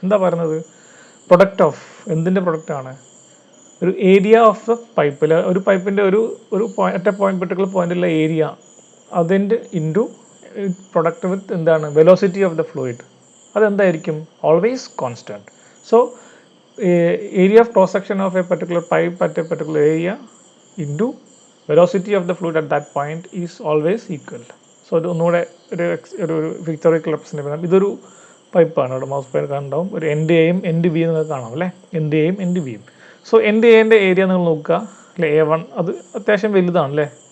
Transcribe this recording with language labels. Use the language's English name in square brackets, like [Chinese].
[Malayalam] എന്താ പറയുന്നത്, product of എന്തിൻ്റെ പ്രൊഡക്റ്റാണ്, ഒരു ഏരിയ ഓഫ് ദ പൈപ്പിൽ, ഒരു പൈപ്പിൻ്റെ ഒരു പെർട്ടിക്കുലർ പോയിന്റിലുള്ള ഏരിയ, അതിൻ്റെ ഇൻറ്റു പ്രൊഡക്റ്റ് വിത്ത് എന്താണ്, velocity of the fluid, അതെന്തായിരിക്കും, always constant. [English] So area of cross section of a particular pipe at a particular area into velocity of the fluid at that point is always equal. [Malayalam] So ഇത് ഒന്നുകൂടെ ഒരു പിക്ചറിക്കൽ represent ചെയ്യാം. ഇതൊരു പൈപ്പാണ്, അവിടെ mouse point കാണുണ്ടാവും. ഒരു end എയും end B എന്ന് കാണാം അല്ലേ, എൻഡ് എയും എൻഡ് ബിയും. സോ എൻഡ് എൻ്റെ ഏരിയ നിങ്ങൾ നോക്കുക അല്ലേ, A1 അത് അത്യാവശ്യം വലുതാണ് അല്ലേ.